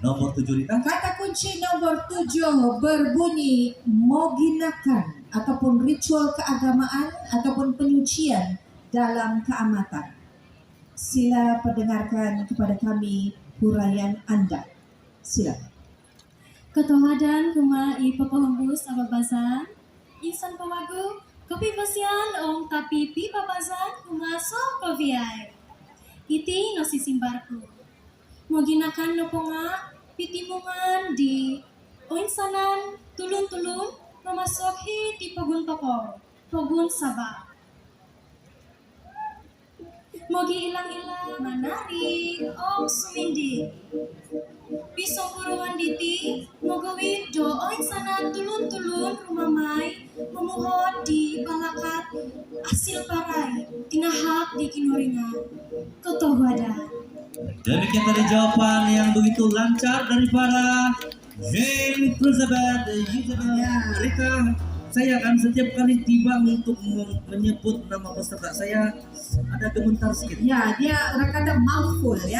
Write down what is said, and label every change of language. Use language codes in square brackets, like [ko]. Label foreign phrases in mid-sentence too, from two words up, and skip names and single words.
[ms] Nomor 7 Rita. Kata kunci nomor 7 berbunyi moginakan ataupun ritual keagamaan ataupun penyucian dalam keamatan. Sila perdengarkan kepada kami huraian Anda. Silakan. [dtp] Ketuhadan kuma I papahembus ababasan, insan pamagu, kopi basian ong tapi pi babazan kuma so koviai. Iti no sisimbarku. Moginakan no ponga, pitimungan di oinsanan tulun-tulun, mamasok hi ti pagun toko, pagun sabah. Mogi ilang-ilang manari ong sumindi. Pisong kurungan diti, mogawid do oinsanan tulun-tulun rumamay, memuhot di balakat asil paray, tinahak di kinuringan. Ketuhadan. [ms] Demikian tadi jawaban yang begitu lancar daripada Jane Elizabeth Rita. Saya akan setiap kali tiba untuk menyebut nama peserta saya ada gemetar sedikit. Ya, dia kadang mouthful ya.